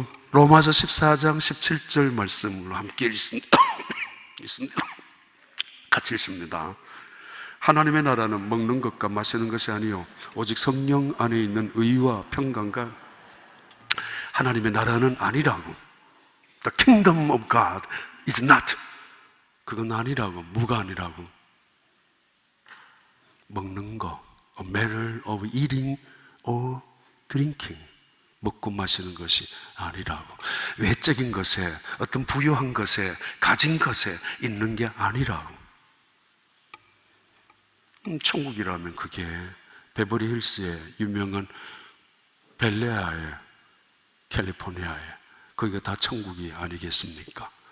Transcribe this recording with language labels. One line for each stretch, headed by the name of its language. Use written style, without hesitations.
Korean: 로마서 14장 17절 말씀으로 함께 읽습니다. 같이 읽습니다. 하나님의 나라는 먹는 것과 마시는 것이 아니요 오직 성령 안에 있는 의와 평강과. 하나님의 나라는 아니라고.
English: The kingdom of God is not.
Korean: 그건 아니라고. 뭐가 아니라고? 먹는 거,
English: a matter of eating or drinking.
Korean: 먹고 마시는 것이 아니라고. 외적인 것에, 어떤 부유한 것에, 가진 것에 있는 게 아니라고. 천국이라면 그게 베버리 힐스의 유명한 벨레아에, 캘리포니아에, 거기가 다 천국이 아니겠습니까?